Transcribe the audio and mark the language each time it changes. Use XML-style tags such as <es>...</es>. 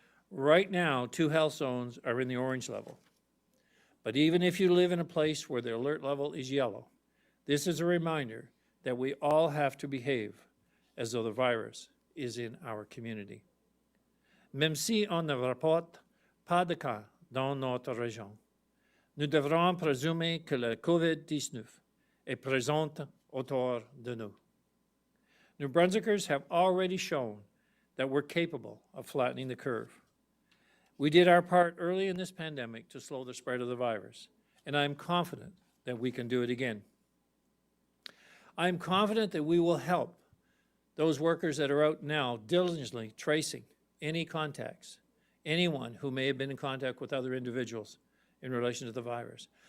<en>Right now, 2 health zones are in the orange level. But even if you live in a place where the alert level is yellow, this is a reminder that we all have to behave as though the virus is in our community.</en> <fr>Même si on ne rapporte pas de cas dans notre région, nous devrons présumer que le COVID-19 est présente autour de nous.</fr> <en>New Brunswickers have already shown that we're capable of flattening the curve. We did our part early in this pandemic to slow the spread of the virus, and I'm confident that we can do it again. I'm confident that we will help those workers that are out now diligently tracing any contacts, anyone who may have been in contact with other individuals in relation to the virus.</en>